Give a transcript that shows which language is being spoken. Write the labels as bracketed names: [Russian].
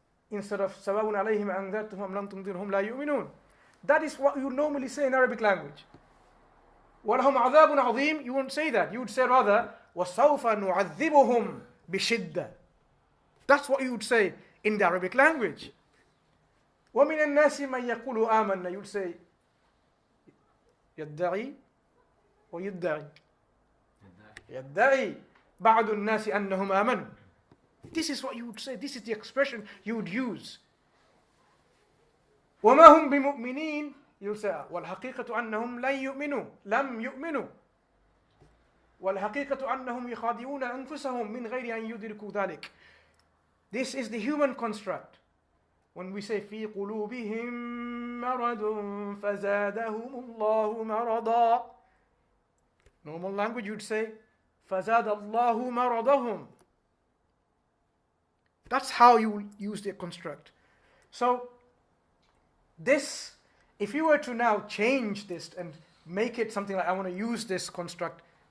[English] Instead of [Arabic] سَوَاءٌ عَلَيْهِمْ أَنذَرْتَهُمْ لَمْ تُنذِرْهُمْ لَا يُؤْمِنُونَ. [English] That is what you normally say in Arabic language. [Arabic] وَلَهُمْ عَذَابٌ عَظِيمٌ. [English] You won't say that. You would say rather, [Arabic] وَسَوْفَ نُعَذِّبُهُمْ بِشِدَّةٍ. [English] That's what you would say in the Arabic language. [Arabic] وَمِنَ النَّاسِ مَنْ يَقُولُ آمَنَّا. [English] You would say, [Arabic] يَدَّعِي وَيُدَّعِي. يَدَّعِي بَعْضُ النَّاسِ أَنَّهُمْ آمَنُوا. [English] This is what you would say. This is the expression you would use. [Arabic] وَمَا هُمْ بِمُؤْمِنِينَ. [English] You'll say, [Arabic] وَالْحَقِيقَةُ أَنَّهُمْ لَمْ يُؤْمِنُوا. وَالْحَقِيقَةُ أَنَّهُمْ يُخَادِعُونَ أَنفُسَهُمْ مِنْ غَيْرِ أَنْ يُدْرِكُوا ذَلِكَ. [English] This is the human construct. When we say [Arabic] فِي قُلُوبِهِمْ مَرَضٌ فَزَادَهُمُ اللَّهُ مَرَضًا. [English] Normal language you'd say [Arabic] فَزَادَ اللَّهُ مَرَضَهُمْ. [English] That's how you use the construct. So this, if you were to now change this and make it something like, I want to use this construct